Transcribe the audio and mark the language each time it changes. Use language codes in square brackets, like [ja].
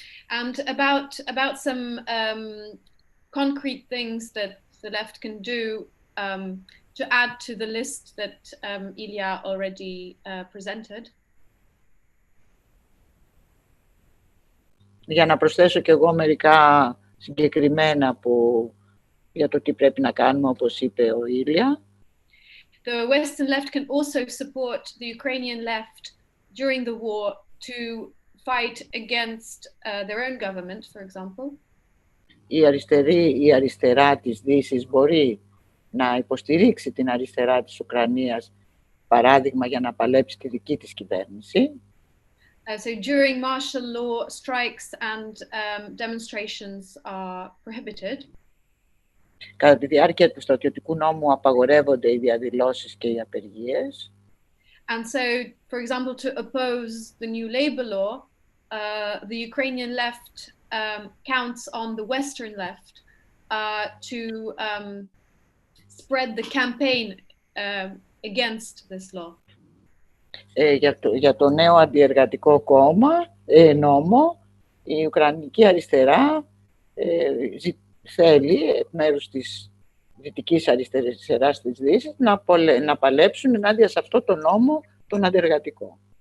[en] And about some concrete things that the left can do to add to the list that Ilya already presented. [el] Για να προσθέσω και εγώ μερικά συγκεκριμένα για το τι πρέπει να κάνουμε, όπως είπε ο Ήλια. [en] The Western left can also support the Ukrainian left during the war to fight against their own government, for example. [el] Η αριστερά της Δύσης μπορεί να υποστηρίξει την αριστερά της Ουκρανίας, παράδειγμα, για να παλέψει τη δική της κυβέρνηση. [en] So during martial law, strikes and demonstrations are prohibited. [el] Κατά τη διάρκεια του στρατιωτικού νόμου απαγορεύονται οι διαδηλώσεις και οι απεργίες. [en] And so, for example, to oppose the new labor law, the Ukrainian left counts on the Western left to spread the campaign against this law. [el] Για το νέο αντιεργατικό νόμο, η Ουκρανική αριστερά θέλει, εκ μέρους της δυτικής αριστεράς της Δύσης, να παλέψουν ενάντια σε αυτό το νόμο, τον αντιεργατικό.